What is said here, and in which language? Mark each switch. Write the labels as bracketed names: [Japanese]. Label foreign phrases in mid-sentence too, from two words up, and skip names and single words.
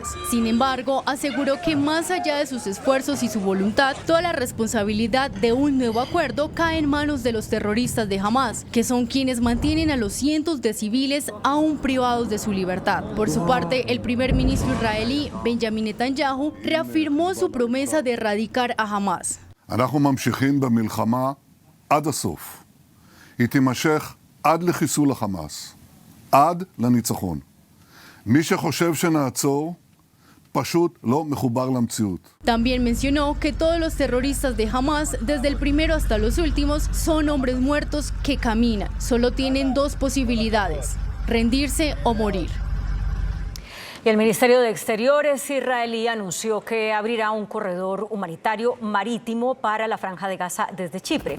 [Spanish] Sin embargo, aseguró que más allá de sus esfuerzos y su voluntad, toda la responsabilidad de un nuevo acuerdo cae en manos de los terroristas de Hamas, que son quienes mantienen a los cientos de civiles aún privados de su libertad. Por su parte, el primer ministro israelí, Benjamin Netanyahu, reafirmó su promesa de erradicar a Hamas. [Hebrew] אנחנו ממשיכים במלחמה עד הסוף. היא תימשך עד לחיסול החמאס, עד לניצחון. מי שחושב שנעצור, פשוט לא מחובר למציאות. [Spanish] También mencionó que todos los terroristas de Hamas, desde el primero hasta los últimos, son hombres muertos que caminan. Solo tienen 2 posibilidades: rendirse o morir. Y el Ministerio de Exteriores israelí anunció que abrirá un corredor humanitario marítimo para la Franja de Gaza desde Chipre.